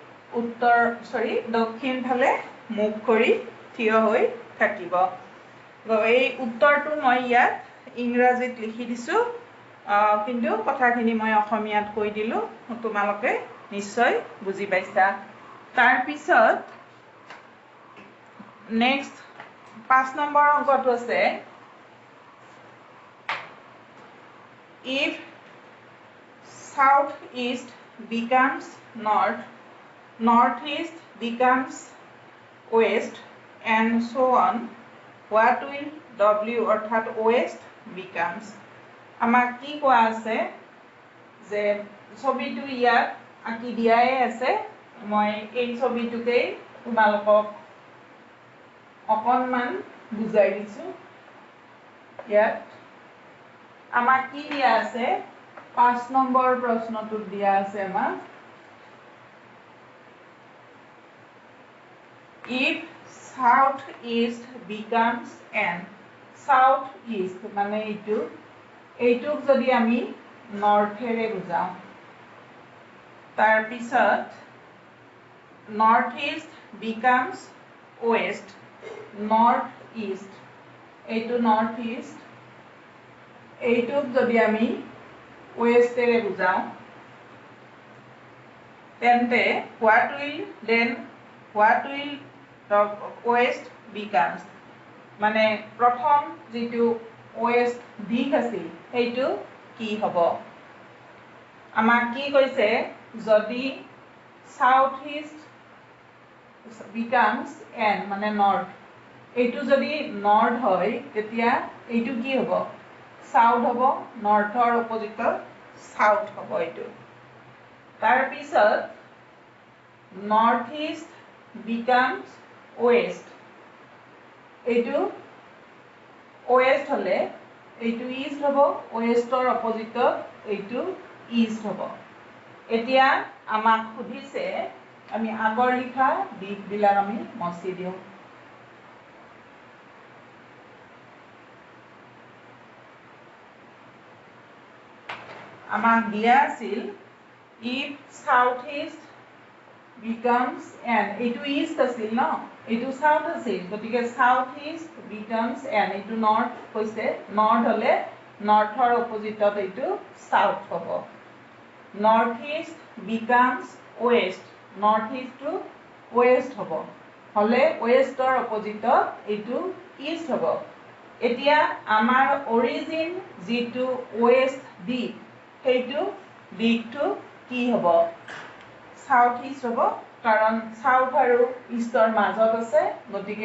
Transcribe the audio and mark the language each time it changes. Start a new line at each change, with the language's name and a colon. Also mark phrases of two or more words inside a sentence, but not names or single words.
Assamese: দক্ষিণ ফালে মুখ কৰি থিয় হৈ থাকিব এই উত্তৰটো মই ইয়াত ইংৰাজীত লিখি দিছো কিন্তু কথাখিনি মই অসমীয়াত কৈ দিলো তোমালোকে নিশ্চয় বুজি পাইছা তাৰ পিছত নেক্সট 5 নম্বৰ অংকটো আছে
English: if south east becomes north northeast becomes west and so on what will w
Assamese: অৰ্থাৎ
English: west becomes
Assamese: আমাক কি কোৱা আছে যে ছবিটো ইয়াত আঁকি দিয়াই আছে মই এই ছবিটোকে তোমালোকক অকনমান বুজাই দিছো ইয়াত আমাক কি দিয়া আছে 5 নম্বৰ প্ৰশ্নটোত দিয়া আছে আমাক
English: if south east becomes n south east
Assamese: মানে এইটোক যদি আমি নৰ্থেৰে বুজাও তাৰ পিছত
English: north east becomes west north east
Assamese: এইটো
English: north east
Assamese: এইটোক যদি আমি ওয়েস্টেৰে বুজাও তেন্তে
English: what will the west becomes
Assamese: মানে প্ৰথম যেটো ওয়েস্ট দিশ আছিল সেইটো কি হ'ব আমাক কি কৈছে যদি
English: south east becomes n
Assamese: মানে নর্থ এইটো যদি নর্থ হয় তেতিয়া এইটো কি হ'ব সাউথ হ'ব নर्थৰ অপজিটত সাউথ হ'ব এইটো তাৰ পিছত
English: north east becomes west
Assamese: এইটো ওয়েস্ট হলে এইটো ইষ্ট হ'ব ওয়েস্টৰ অপজিটত এইটো ইষ্ট হ'ব এতিয়া আমাক সুধিছে আমি আগৰ লিখা দিকবিলাক আমি মচি দিওঁ আমাক দিয়া আছিল
English: if southeast becomes n
Assamese: এইটো ইষ্ট আছিল ন এইটো সাউথ আছিল গতিকে
English: southeast becomes n
Assamese: এইটো নর্থ কৈছে নর্থ হলে নর্থৰ অপজিটত এইটো সাউথ হ'ব
English: northeast becomes west northeast to west
Assamese: হ'ব হলে westৰ অপজিটত এইটো east হ'ব এতিয়া আমাৰ অৰিজিন যেটো west দিক সেইটো দিকটো কি হ'ব
English: south east
Assamese: হ'ব কাৰণ সাউথ আৰু ইষ্টৰ মাজত আছে গতিকে